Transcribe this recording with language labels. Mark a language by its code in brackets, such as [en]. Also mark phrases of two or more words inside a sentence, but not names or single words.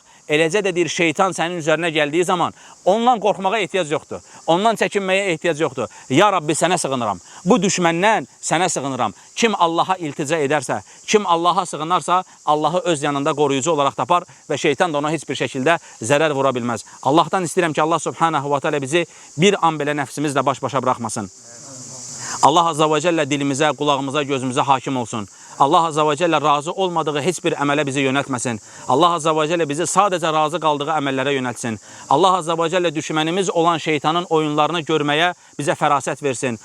[az] Eləcə də deyir, şeytan sənin üzərinə gəldiyi zaman ondan qorxmağa ehtiyac yoxdur. Ondan çəkinməyə ehtiyac yoxdur. [ar] يا ربي, [az] sənə sığınıram. Bu düşməndən sənə sığınıram. Kim Allaha iltica edərsə, kim Allaha sığınarsa, Allahı öz yanında qoruyucu olaraq tapar və şeytan da ona heç bir şəkildə zərər vura bilməz. Allahdan istəyirəm ki, [ar] الله سبحانه وتعالى [az] bizi bir an belə nəfsimizlə baş-başa buraxmasın. [ar] الله عز وجل [az] dilimizə, qulağımıza, gözümüzə hakim olsun. [ar] الله عز وجل [az] razı olmadığı heç bir əmələ bizi yönəltməsin. [ar] الله عز وجل [az] bizi sadəcə razı qaldığı əməllərə yönəltsin. [ar] الله عز وجل [az] düşmənimiz olan şeytanın oyunlarını görməyə bizə fərasət versin.